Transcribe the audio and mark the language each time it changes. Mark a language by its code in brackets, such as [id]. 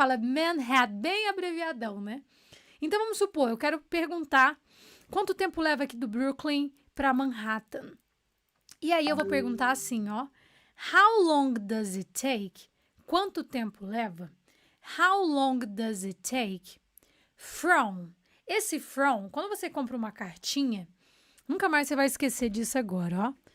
[pt] Fala Manhattan, bem abreviadão, né? Então, vamos supor, eu quero perguntar quanto tempo leva aqui do Brooklyn para Manhattan. E aí eu vou perguntar assim, ó. [en] How long does it take? [pt] Quanto tempo leva? [en] How long does it take from? [pt] Esse from, quando você compra uma cartinha, nunca mais você vai esquecer disso agora, ó.